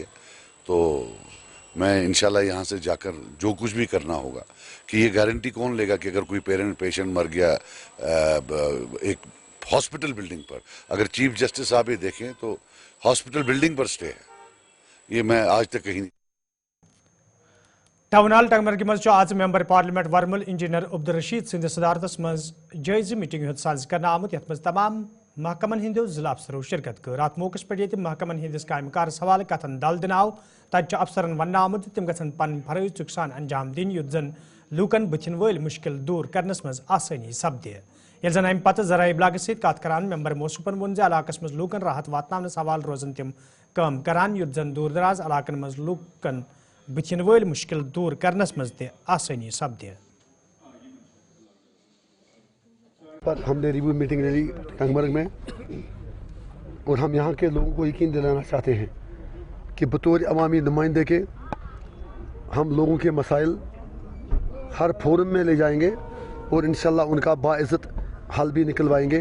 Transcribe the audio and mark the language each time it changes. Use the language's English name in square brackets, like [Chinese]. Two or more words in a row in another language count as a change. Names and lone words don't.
[Hindi] तो मैं इंशाल्लाह यहाँ से जाकर जो कुछ भी करना होगा कि ये गारंटी कौन लेगा कि अगर कोई पेशेंट मर गया एक [English] hospital building [Hindi] पर, अगर [English] chief justice [Hindi] साहब ये देखें तो [English] hospital building [Hindi] पर स्टे है, ये मैं आज तक कहीं नहीं। [Kashmiri] टाउन हॉल टंगमरगी मज आज [English] member parliament [Kashmiri] वर्मल इंजीनियर अब्दुल रशीद सिंध सदारतस मज जायज मीटिंग हद साज करना आमुत यथ मज तमाम महकमन हिंदो जिला अफसरों शिरकत कर अत मौके पे महकमन हंदिस काम कारस हवाले कथन दल दिनाव तत अफसरन वन आमुत तिम गसन पन फरज चुकसान अंजाम दिन युत जन लूकन बुथिन वल मुश्किल दूर करनस मज आसानी सपदे। ये जन अम पत जराए इब्लाग सत कत करान मेंबर मोसूफन वोन इलाकस मज लूकन राहत वातनावनस हवाल रोजन तिम काम करान युत जन दूर दराज इलाकन मज लूकन बुथिन वल मुश्किल दूर करनस मज ते आसानी सपदे। [Hindi] पर हमने [English] review meeting [Hindi] ले ली टंगमर्ग में, और हम यहाँ के लोगों को यकीन दिलाना चाहते हैं कि बतौर अवामी नुमाइंदे के हम लोगों के मसाइल हर फोरम में ले जाएंगे और इंशाल्लाह उनका बाइज़्ज़त हल भी निकलवाएंगे।